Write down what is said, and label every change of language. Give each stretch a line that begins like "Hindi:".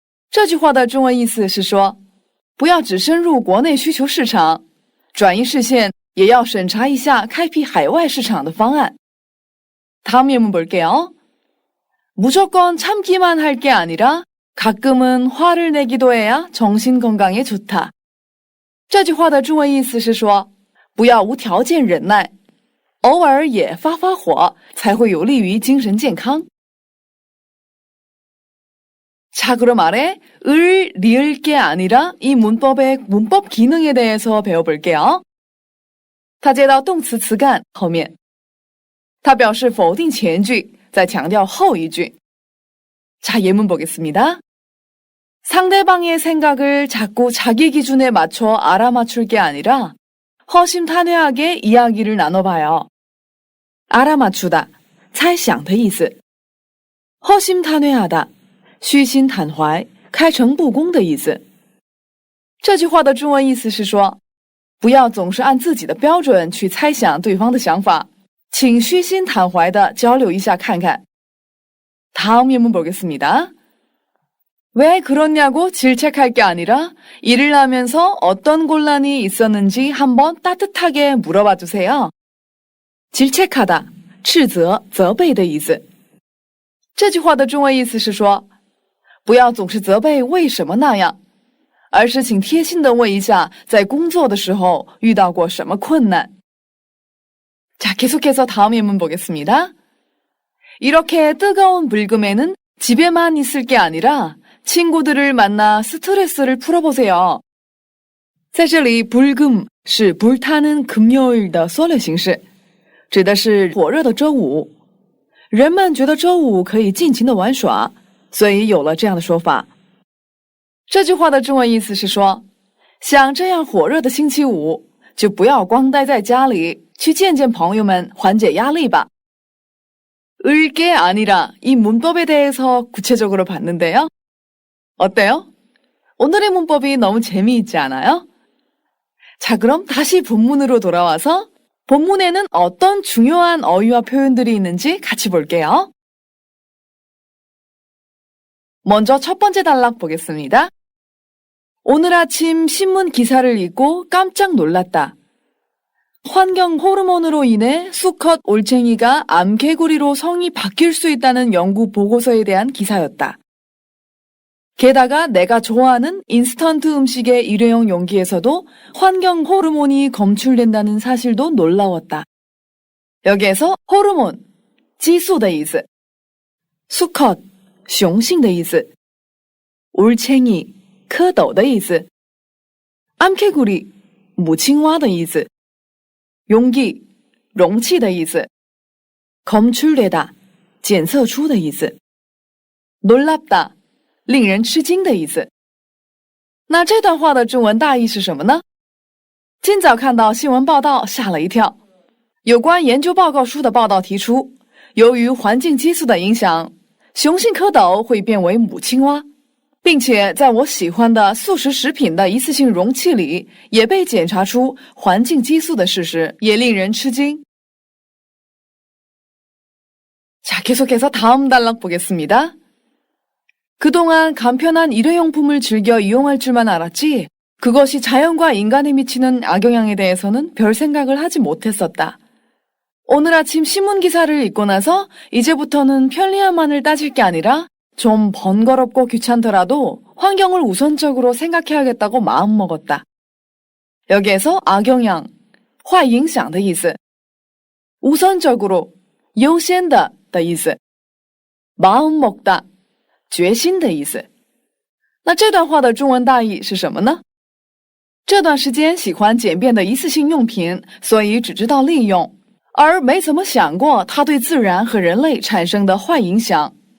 Chinese: 这句话的中文意思是说，不要只深入国内需求市场，转移视线也要审查一下开辟海外市场的方案。
Korean: 다음 예문 볼게요. 무조건 참기만 할 게 아니라 가끔은 화를 내기도 해야 정신 건강에 좋다.
Chinese: 这句话的中文意思是说，不要无条件忍耐，偶尔也发发火，才会有利于精神健康。
Korean: 자, 그럼 아래 을 리을 게 아니라 이 문법의 문법 기능에 대해서 배워볼게요.
Chinese: 它接到动词词干后面，它表示否定前句，再强调后一句。
Korean: 자, 예문 보겠습니다. 상대방의 생각을 자꾸 자기 기준에 맞춰 알아맞출 게 아니라 허심탄회하게 이야기를 나눠봐요.
Chinese: 알아맞추다, 猜想的意思。허심탄회하다, 虚心坦怀、开诚布公的意思。这句话的中文意思是说，不要总是按自己的标准去猜想对方的想法，请虚心坦怀地交流一下看看。
Korean: 다음 예문 보겠습니다. 왜 그러냐고 질책할 게 아니라 일을 하면서 어떤 곤란이 있었는지 한번 따뜻하게 물어봐 주세요.
Chinese: 질책하다, 斥责、责备的意思。这句话的中文意思是说，不要总是责备为什么那样，而是请贴心地问一下，在工作的时候遇到过什么困难。
Korean: 자, 계속해서 다음 예문 보겠습니다. 이렇게 뜨거운 불금에는 집에만 있을 게 아니라 친구들을 만나 스트레스를 풀어보세요.
Chinese: 在这里 불금 是 불타는 금요일的缩略形式，指的是火热的周五。人们觉得周五可以尽情的玩耍，所以有了这样的说法。这句话的中文意思是说，像这样火热的星期五，就不要光待在家里，去见见朋友们，缓解压力吧。
Korean: 을게 아니라 이 문법에 대해서 구체적으로 봤는데요. 어때요? 오늘의 문법이 너무 재미있지 않아요? 자, 그럼 다시 본문으로 돌아와서 본문에는 어떤 중요한 어휘와 표현들이 있는지 같이 볼게요. 먼저 첫 번째 단락 보겠습니다. 오늘 아침 신문 기사를 읽고 깜짝 놀랐다. 환경 호르몬으로 인해 수컷 올챙이가 암개구리로 성이 바뀔 수 있다는 연구 보고서에 대한 기사였다. 게다가 내가 좋아하는 인스턴트 음식의 일회용 용기에서도 환경 호르몬이 검출된다는 사실도 놀라웠다.
Chinese: 여기에서 호르몬, 지수的意思, 수컷, 雄性的意思, 올챙이, 蝌蚪的意思, 암개구리, 母青蛙的意思, 용기, 容器的意思, 검출되다, 检测出的意思, 놀랍다, 令人吃惊的意思。那这段话的中文大意是什么呢？今早看到新闻报道，吓了一跳。有关研究报告书的报道提出，由于环境激素的影响，雄性蝌蚪会变为母青蛙，并且在我喜欢的素食食品的一次性容器里也被检查出环境激素的事实，也令人吃惊。
Korean: 자, 계속해서 다음 단락 보겠습니다. 그동안 간편한 일회용품을 즐겨 이용할 줄만 알았지 그것이 자연과 인간에 미치는 악영향에 대해서는 별 생각을 하지 못했었다. 오늘 아침 신문 기사를 읽고 나서 이제부터는 편리함만을 따질 게 아니라 좀 번거롭고 귀찮더라도 환경을 우선적으로 생각해야겠다고 마음먹었다.
Chinese: 여기에서 악영향, 坏影响的意思, 우선적으로, 优先的意思, 마음먹다, 决心的意思。那这段话的中文大意是什么呢？这段时间喜欢简便的一次性用品，所以只知道利用，而没怎么想过它对自然和人类产生的坏影响。